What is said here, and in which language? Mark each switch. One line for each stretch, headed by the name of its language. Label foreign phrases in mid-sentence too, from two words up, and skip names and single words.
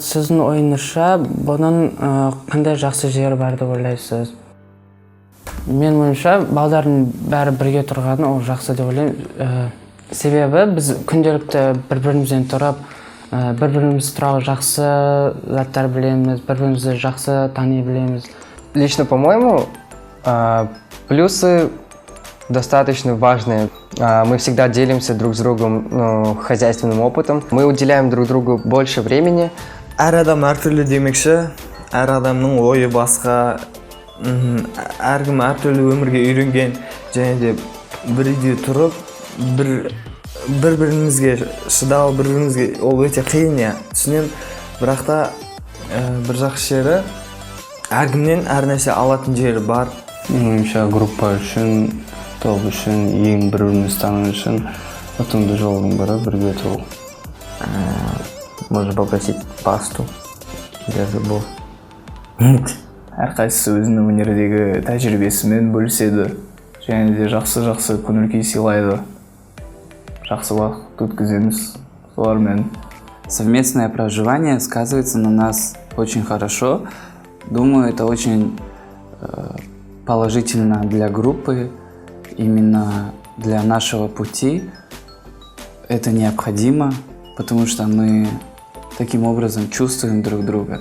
Kazakh: Сіздің ойыңызша, бұның қандай жақсы жері бар деп ойлайсыз? Мен ойымша, балдардың бәрі бірге тұрғаны ол жақсы деп ойлаймын. Себебі біз күнделікті бір-бірімізден тұрып, бір-біріміз туралы жақсы заттар білеміз, бір-бірімізді жақсы тани білеміз.
Russian: Лично, по-моему, плюсы достаточно важные. Мы всегда делимся друг с другом хозяйственным опытом. Мы уделяем друг другу больше времени.
Kazakh: Әр адам әртүрлі демекші, әр адамның ойы басқа, әркім әртүрлі өмірге үйренген, және де бірге тұрып, бір-бірімізге шыдау, бір-бірімізге ол өте қиын, түсінем. Бірақ та бір жақсы жері, әркімнен әр нәрсе алатын жері бар. Меніңше группа үшін, топ үшін, ең бір-біріміз тану үшін ұтымды жолдың бірі бірге тұру.
Russian: Можно попросить пасту для зубов.
Kazakh: Әрқайсысы өзінің өнердегі тәжірибесімен бөліседі, және де жақсы көңіл-күй сыйлайды. Жақсы уақыт өткіземіз солармен.
Russian: Совместное проживание сказывается на нас очень хорошо. Думаю, это очень положительно для группы, именно для нашего пути. Это необходимо, потому что мы таким образом чувствуем друг друга.